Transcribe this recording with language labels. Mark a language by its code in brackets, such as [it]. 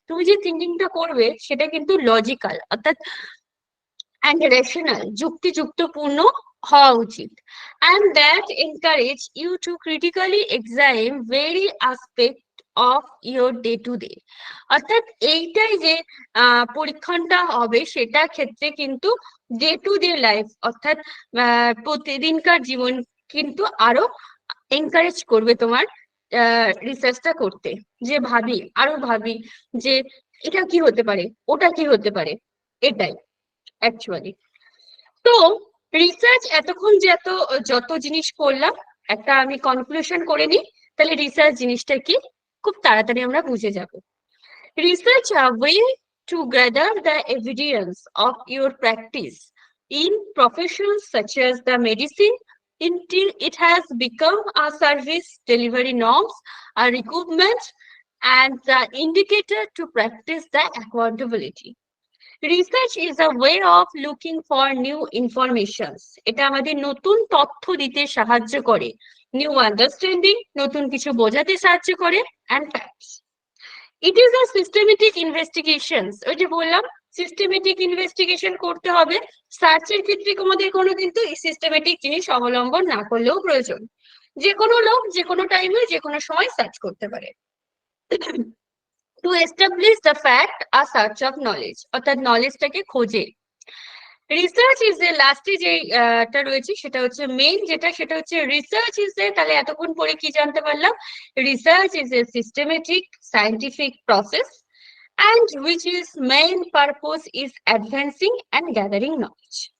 [bn] তুমি যে থিঙ্কিংটা করবে সেটা কিন্তু লজিক্যাল অর্থাৎ [en] and rational, [bn] যুক্তিযুক্তপূর্ণ হওয়া উচিত, [en] and that encourage you to critically examine very aspect of your day to day. [bn] অর্থাৎ এইটাই যে পরীক্ষণটা হবে সেটা ক্ষেত্রে কিন্তু ডে টু ডে লাইফ অর্থাৎ প্রতিদিনকার জীবন কিন্তু আরো এনকারেজ করবে তোমার রিসার্চটা করতে, যে আরো ভাবি যে এটা কি হতে পারে, ওটা কি হতে পারে, এটাই অ্যাকচুয়ালি। তো রিসার্চ এতক্ষণ যত জিনিস করলাম একটা আমি কনক্লুশন করে নিই, তাহলে রিসার্চ জিনিসটা কি খুব তাড়াতাড়ি আমরা বুঝে যাব। [en] Research a way to gather the evidence of your practice in professions such as the medicine until it has become a service delivery norms, a requirement, and the indicator to practice the accountability. Research is a way of looking for new informations. [bn] এটা আমাদের নতুন তথ্য দিতে সাহায্য করে, new understanding, নতুন কিছু বোঝাতে সাহায্য করে, [en] and facts. It is a systematic investigations. [bn] ওই যে বললাম সিস্টেমেটিক ইনভেস্টিগেশন করতে হবে। সার্চের ক্ষেত্রে আমাদের কোনো কিন্তু সিস্টেমেটিক জিনিস অবলম্বন না করলেও প্রয়োজন। যে কোনো লোক যে কোনো টাইমে যে কোনো সময় সার্চ করতে পারে। [en] To establish the fact, a search of knowledge, [bn] অর্থাৎ নলেজটাকে খোঁজে। [en] research is a [bn] লাস্টে যেটা রয়েছে সেটা হচ্ছে মেইন সেটা হচ্ছে রিসার্চ ইজ এ, তাহলে এতক্ষণ পরে কি জানতে পারলাম, [en] Research is a systematic scientific process and which is main purpose is advancing and gathering knowledge.